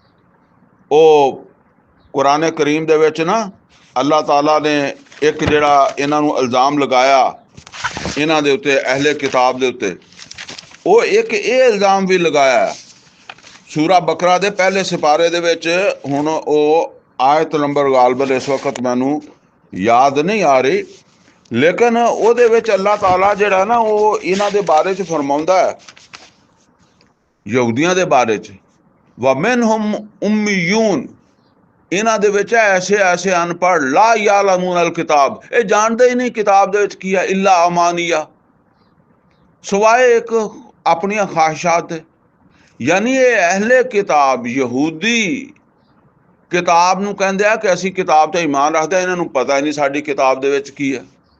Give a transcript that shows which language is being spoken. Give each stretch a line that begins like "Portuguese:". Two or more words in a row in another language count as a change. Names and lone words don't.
Punjabi: ਉਹ ਕੁਰਾਨ ਕਰੀਮ ਦੇ ਵਿੱਚ ਨਾ ਅੱਲਾਹ ਤਾਲਾ ਨੇ ਇੱਕ ਜਿਹੜਾ ਇਹਨਾਂ ਨੂੰ ਇਲਜ਼ਾਮ ਲਗਾਇਆ ਇਹਨਾਂ ਦੇ ਉੱਤੇ, ਅਹਿਲੇ ਕਿਤਾਬ ਦੇ ਉੱਤੇ, ਉਹ ਇੱਕ ਇਹ ਇਲਜ਼ਾਮ ਵੀ ਲਗਾਇਆ ਸੂਰਾ ਬਕਰਾ ਦੇ ਪਹਿਲੇ ਸਿਪਾਰੇ ਦੇ ਵਿੱਚ। ਹੁਣ ਉਹ ਆਇਤ ਨੰਬਰ ਗਾਲਬਨ ਇਸ ਵਕਤ ਮੈਨੂੰ ਯਾਦ ਨਹੀਂ ਆ ਰਹੀ, ਲੇਕਿਨ ਉਹਦੇ ਵਿੱਚ ਅੱਲਾਹ ਤਾਲਾ ਜਿਹੜਾ ਨਾ ਉਹ ਇਹਨਾਂ ਦੇ ਬਾਰੇ 'ਚ ਫਰਮਾਉਂਦਾ ਹੈ, ਯਹੂਦੀਆਂ ਦੇ ਬਾਰੇ 'ਚ,
Arabic: ومنهم أميون,
Punjabi: ਇਹਨਾਂ ਦੇ ਵਿੱਚ ਐਸੇ ਅਨਪੜ੍ਹ
Arabic: لا يعلمون الكتاب,
Punjabi: ਇਹ ਜਾਣਦੇ ਹੀ ਨਹੀਂ ਕਿਤਾਬ ਦੇ ਵਿੱਚ ਕੀ ਹੈ,
Arabic: إلا أماني,
Punjabi: ਸਿਵਾਏ ਇੱਕ ਆਪਣੀਆਂ ਖਾਹਿਸ਼ਾਤ ਦੇ। ਯਾਨੀ ਇਹ ਅਹਿਲੇ ਕਿਤਾਬ ਯਹੂਦੀ ਕਿਤਾਬ ਨੂੰ ਕਹਿੰਦੇ ਆ ਕਿ ਅਸੀਂ ਕਿਤਾਬ 'ਤੇ ਈਮਾਨ ਰੱਖਦੇ, ਇਹਨਾਂ ਨੂੰ ਪਤਾ ਹੀ ਨਹੀਂ ਸਾਡੀ ਕਿਤਾਬ ਦੇ ਵਿੱਚ ਕੀ ਹੈ।